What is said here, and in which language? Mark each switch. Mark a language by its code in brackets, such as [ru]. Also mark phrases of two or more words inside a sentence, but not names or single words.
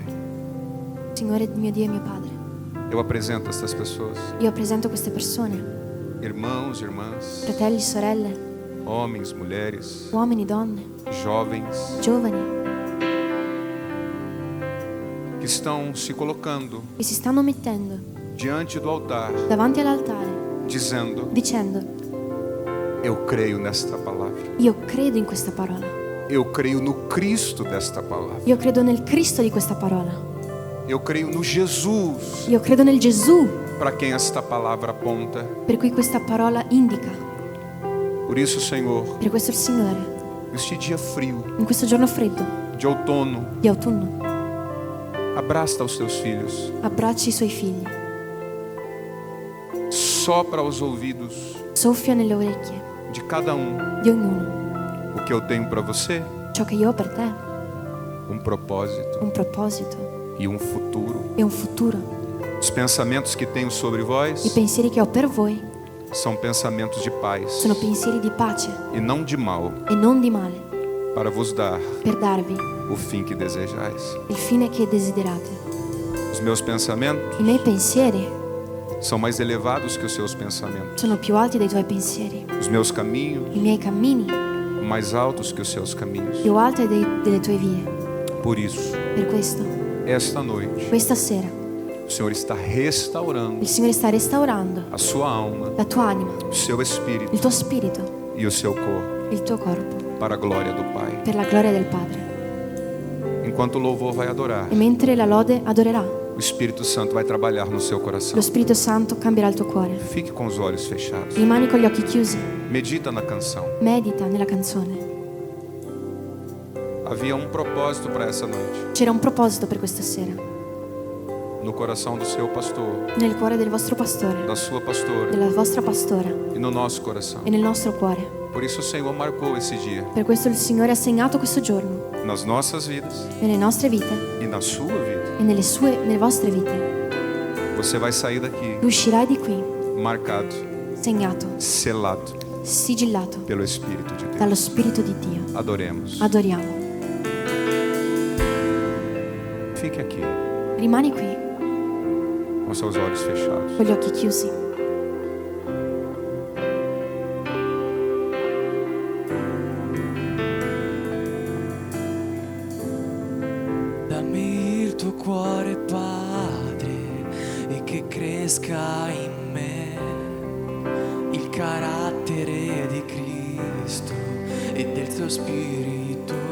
[it] Signore mio Dio e mio Padre, [pt] eu apresento estas pessoas, [it] io presento queste persone, [pt] irmãos, irmãs, [it] fratelli, sorelle, [pt] homens, mulheres, [it] uomini, donne, [pt] jovens, [it] giovani, [pt] que estão se colocando [it] che si stanno mettendo [pt] diante do altar, [it] davanti all'altare [pt] dizendo: [it] dicendo: [pt] eu creio nesta palavra. [it] io credo in questa parola, [pt] Eu creio no Cristo desta palavra. [it] io credo nel Cristo di questa parola, [pt] Eu creio no Jesus [it] io credo nel Gesù [pt] para quem esta palavra aponta. [it] per cui questa parola indica. [pt] Por isso, Senhor, [it] Per questo il Signore, [pt] neste dia frio [it] in questo giorno freddo [pt] de outono, [it] di autunno, [pt] abraça os teus filhos, [it] abbracci i suoi figli, [pt] sopra aos ouvidos [it] soffia nelle orecchie [pt] de cada [it] di ognuno [pt] o que eu tenho para você, [it] ciò che io ho per te, [pt] propósito [it] un proposito [pt] e futuro. [it] e un futuro. [pt] Os pensamentos que tenho sobre [it] I [pt] vós [it] pensieri che ho per voi [pt] são pensamentos de paz [it] sono pensieri di pace [pt] e não de mal, [it] e non di male, [pt] para vos dar [it] per darvi [pt] o fim que desejais. [it] il fine che desiderate. [pt] Os meus pensamentos [it] I miei pensieri [pt] são mais elevados que os seus pensamentos. [it] sono più alti dei tuoi pensieri, [pt] Os meus caminhos [it] i miei cammini [pt] mais altos que os seus caminhos. [it] più alti delle tue vie. [pt] Por isso, [it] Per questo, [pt] esta noite, [it] questa sera, [pt] o Senhor está restaurando [it] il Signore sta restaurando [pt] a sua alma, [it] la tua anima, [pt] o seu espírito [it] il tuo spirito, [pt] e o seu corpo [it] il tuo corpo, [pt] para a glória do Pai. [it] per la gloria del Padre. [pt] Enquanto o louvor vai adorar, [it] E mentre la lode adorerà, [pt] o Espírito Santo vai trabalhar no seu coração. [it] lo Spirito Santo cambierà il tuo cuore. [pt] Fique com os olhos fechados. [it] Rimani con gli occhi chiusi, [pt] Medita na canção. [it] medita nella canzone. [pt] Havia propósito para essa noite. [it] C'era un proposito per questa sera, [pt] No coração do seu pastor, [it] nel cuore del vostro pastore, [pt] da sua pastora [it] della vostra pastora [pt] e no nosso coração. [it] e nel nostro cuore. [pt] Por isso o Senhor marcou esse dia [it] Per questo il Signore ha segnato questo giorno [pt] nas nossas vidas [it] nelle nostre vite [pt] e na sua vida. [it] e nelle vostre vite. [pt] Você vai sair daqui [it] Tu uscirai di qui [pt] marcado, [it] segnato, [pt] selado [it] sigillato [pt] pelo Espírito de [it] dallo [pt] Deus. [it] Spirito di Dio. [pt] Adoremos. [it] Adoriamo. [pt] Fique aqui [it] Rimani qui [pt] com seus olhos fechados. [it] con gli occhi chiusi. Dammi il tuo cuore, Padre, e che cresca in me il carattere di Cristo e del tuo Spirito.